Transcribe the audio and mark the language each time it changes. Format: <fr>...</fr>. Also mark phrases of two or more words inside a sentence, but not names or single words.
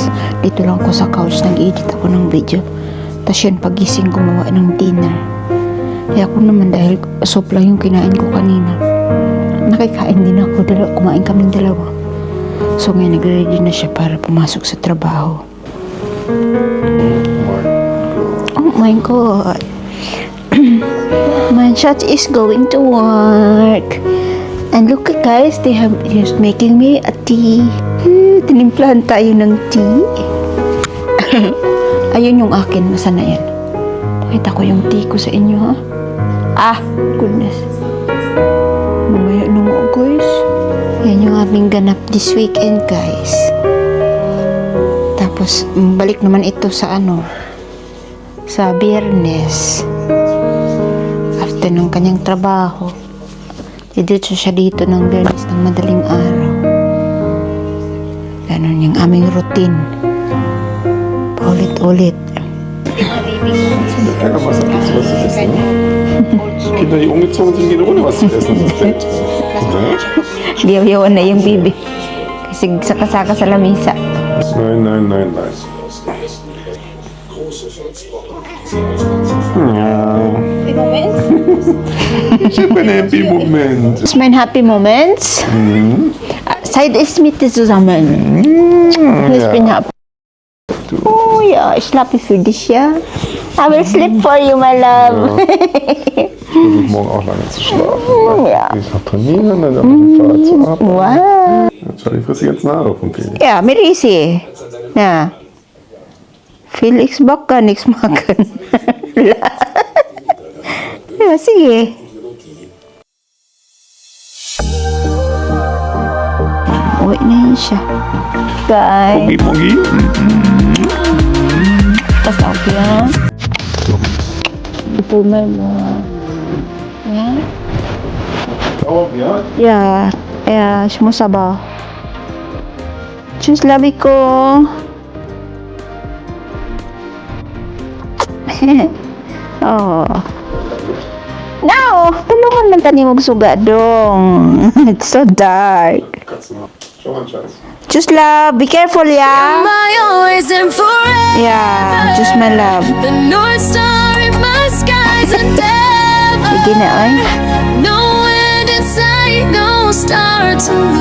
<tl>Dito lang ako sa couch, nag-edit ako ng video. Tapos yun, pagising gumawa ng dinner. Kaya ako naman, dahil soup lang yung kinain ko kanina, nakikain din ako. Kumain kaming dalawa. So ngayon nagre-ready na siya para pumasok sa trabaho.</tl> <en>Oh my God. My chat is going to work. And look guys, he's making me a tea.</en> <tl>Tinimplahan tayo ng tea. Ayun yung akin. Nasaan na yan? Pakita ko yung tea ko sa inyo, ha? Ah, goodness. Mamaya na nga, guys. Yan yung aming ganap</tl> <en>this weekend,</en> <tl>guys. Tapos, balik naman ito sa sa Biyernes. After ng kanyang trabaho. Dito siya dito ng Biyernes ng madaling araw. Ganon yung aming routine. Paulit-ulit.</tl> <de>Keiner was hat was zu essen. Kinder, die umgezogen sind, gehen ohne was zu essen ins Bett. Ne?</de> <ceb>Diyaw-yawan na yung bibi. Kasi saka-saka sa lamisa.</ceb> <de>Nein, nein, nein, nein. Ja. Ich habe einen</de> <en>Happy Moment.</en> <de>Das ist mein</de> <en>Happy Moments.</en> <de>Seit es mit dir zusammen. Ich bin happy. Oh ja, ich schlafe für dich, ja.</de> <en>I will sleep for you, my love.</en> <de>Ich versuche morgen auch lange zu schlafen. Ja. Ich noch trainieren, dann mit dem Fahrrad zur Arbeit.</de> <en>Wow.</en> <de>Charlie frisst die ganzen Haare vom Felix. Ja, Merisi. Ja. Felix Bock kann nichts machen. Ja,</de> <tl>sige. Uwi na yun siya.</tl> <en>Guys. Mogi, Mogi.</en> <de>Pass auf, ja.</de> <tl>Ito mo.</tl> <de>Ja? Oh, ja. Ja. Ja, ich muss aber. Tschüss, Labiko. Oh.</de> <en>No!</en> <ceb>Tulungan man tani magsuga dong.</ceb> <en>It's so dark.</en> <de>Kannst du mal. Schau mal, Schatz. Tschüss,</de> <en>love. Be careful, yeah? My always and forever. Yeah, tschüss, my love. The North Star in my skies endeavor.</en> <tl>Sige na, oy.</tl> <en>No end in sight, no star to lose.</en>